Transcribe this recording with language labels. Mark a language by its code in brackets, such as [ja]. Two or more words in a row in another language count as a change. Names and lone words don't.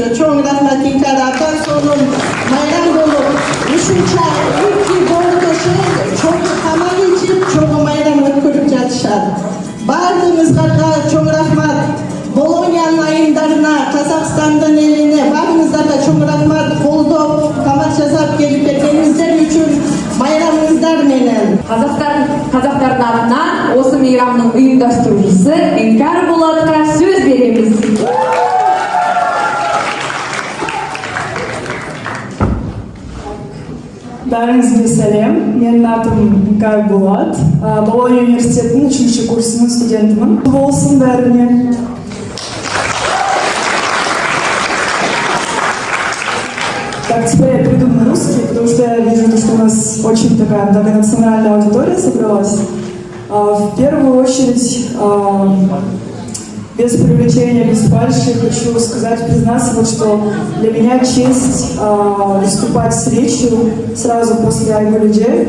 [ky] Чоң рахмат Инкар апа, сонун майрам болуп ушунча үлки боордошу чоң тамак ичип чоң майрам өткөрүп жатышат. Бардыгыңызга чоң рахмат. Болоньянын айымдарына, Казакстандын элине баарыңыздарга чоң рахмат. Колдоп, тамак жасап келип кеткениңиздер үчүн майрамыңыздар менен. [kk] Қазақтардың атынан осы мейрамның ұйымдастырушысы Инкар Болатқа сөз береміз. Бәріңізге сәлем. Менің атым Инкар Болат. Болонья университетінің 3-ші курсының студентімін. Болсын бәріне. [ru] Так, теперь я перейду на русский, потому что я вижу, что у нас очень такая многонациональная аудитория собралась. В первую очередь, без привлечения, без фальши, хочу сказать, признаться, вот, что для меня честь выступать с речью сразу после Айгуль-Джей.